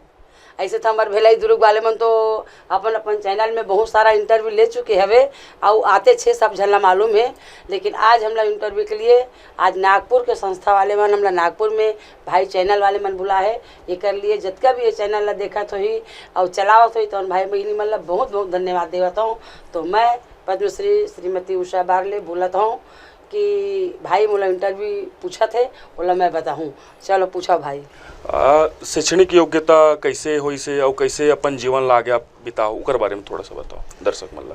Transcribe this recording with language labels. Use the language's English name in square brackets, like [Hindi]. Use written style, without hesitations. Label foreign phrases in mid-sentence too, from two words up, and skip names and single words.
[Chhattisgarhi] ऐसे तो हमारे भिलाई दुर्ग वाले मन तो अपन अपन चैनल में बहुत सारा इंटरव्यू ले चुके हवे और आते छे सब झल्ला मालूम है, लेकिन आज हमला इंटरव्यू के लिए आज नागपुर के संस्था वाले मन हमला नागपुर में भाई चैनल वाले मन बुला है। एकर लिए जितना भी ये चैनल ला देखत होई और चलावत होई तो भाई बहनी मन ला बहुत बहुत धन्यवाद देवत हूँ। तो मैं पद्मश्री श्रीमती उषा बारले बोलत हूँ कि भाई मोला इंटरव्यू पूछा थे, बोला मैं बताऊँ। चलो पूछा भाई। शैक्षणिक योग्यता कैसे हुई से और कैसे अपन जीवन ला आगे आप बिताओ उकर बारे में थोड़ा सा बताओ दर्शक मल्ला।